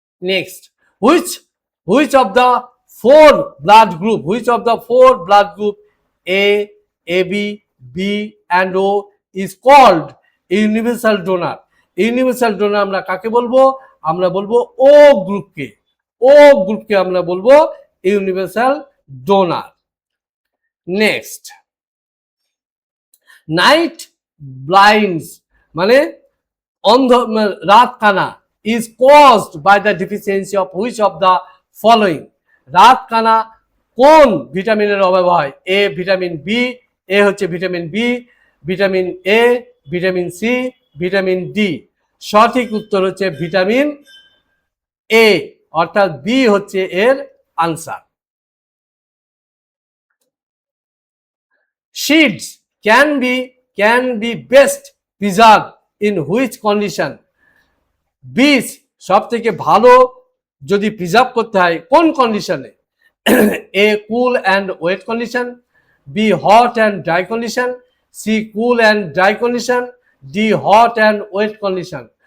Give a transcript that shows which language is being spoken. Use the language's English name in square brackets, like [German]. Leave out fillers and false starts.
[English] Next, which of the four blood group, which of the four blood group A, AB, B and O is called universal donor? [Bangla] Universal donor আমরা কাকে বলবো? আমরা বলবো ও গ্রুপকে। ও গ্রুপকে আমরা বলবো universal donor. [English] next, night blinds [Bangla] মানে অন্ধ, রাত কানা [English] is caused by the deficiency of which of the following? [Bangla] রাত কানা কোন ভিটামিনের অভাব হয়? এ ভিটামিন বি, এ হচ্ছে vitamin B, vitamin A, vitamin C, vitamin D. সঠিক উত্তর হচ্ছে ভিটামিন এ, অর্থাৎ বি হচ্ছে এর answer. [English] Seeds can be best preserved in which condition? [Bangla] বীজ সব থেকে ভালো যদি প্রিজার্ভ করতে হয় কোন কন্ডিশনে? [English] A cool and wet condition, B hot and dry condition, C cool and dry condition, D hot and wet condition.